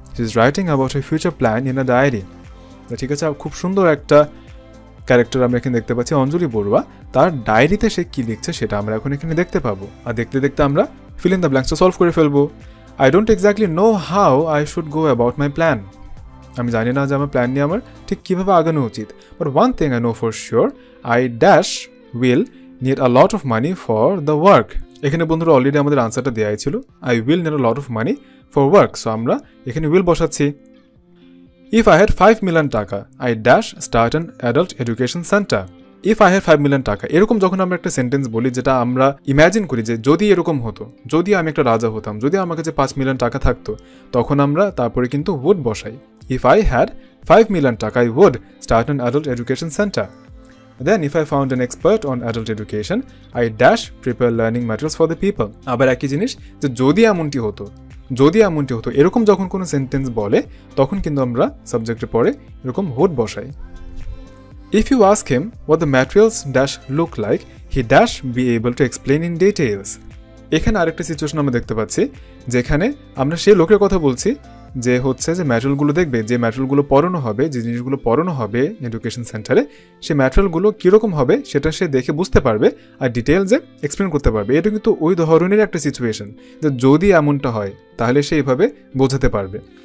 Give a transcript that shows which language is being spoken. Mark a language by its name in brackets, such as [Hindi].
[English] She is writing about her future plan in a diary. [Bangla] ঠিক আছে, খুব সুন্দর একটা ক্যারেক্টার আমরা এখানে দেখতে পাচ্ছি, অঞ্জলি বড়ুয়া। তার ডায়েরিতে সে কি লিখছে সেটা আমরা এখন এখানে দেখতে পাবো, আর দেখতে দেখতে আমরা ফিল ইন দ্য ব্ল্যাঙ্কসটা সলভ করে ফেলবো। [English] I don't exactly know how I should go about my plan. [Bangla] আমি জানি না যে আমার প্ল্যান নিয়ে আমার ঠিক কীভাবে আগানো উচিত। [English] But one thing I know for sure, I dash will need a lot of money for the work. [Bangla] এখানে বন্ধুরা অলরেডি আমাদের আনসারটা দেওয়াই ছিল, [English] I will need a lot of money for work. [Bangla] So আমরা এখানে উইল বসাচ্ছি। [English] If I had 5 million taka, I dash start an adult education center. If I had 5 million taka, [Bangla] এরকম যখন আমরা একটা সেন্টেন্স বলি যেটা আমরা ইমাজিন করি যে যদি এরকম হতো, যদি আমি একটা রাজা হতাম, যদি আমার কাছে 5 মিলিয়ন টাকা থাকতো, তখন আমরা তারপরে কিন্তু would বসাই। [English] If I had 5 million taka, I would start an adult education center. Then if I found an expert on adult education, I dash prepare learning materials for the people. [Bangla] আবার একই জিনিস যে যদি এমনটি হতো এরকম যখন কোনো সেন্টেন্স বলে তখন কিন্তু আমরা সাবজেক্টের পরে এরকম would বসাই। [English] If you ask him what the materials dash look like, he dash be able to explain in details. [Bangla] এখানে আরেকটা সিচুয়েশন আমরা দেখতে পাচ্ছি যেখানে আমরা সেই লোকের কথা বলছি যে হচ্ছে যে ম্যাটেরিয়ালগুলো দেখবে, যে ম্যাটেরিয়ালগুলো পড়ানো হবে, যে জিনিসগুলো পড়ানো হবে এডুকেশন সেন্টারে, সেই ম্যাটেরিয়ালগুলো কীরকম হবে সেটা সে দেখে বুঝতে পারবে আর ডিটেলসে এক্সপ্লেন করতে পারবে। এটা কিন্তু ওই ধরনের একটা সিচুয়েশন যে যদি এমনটা হয় তাহলে সে এইভাবে বোঝাতে পারবে।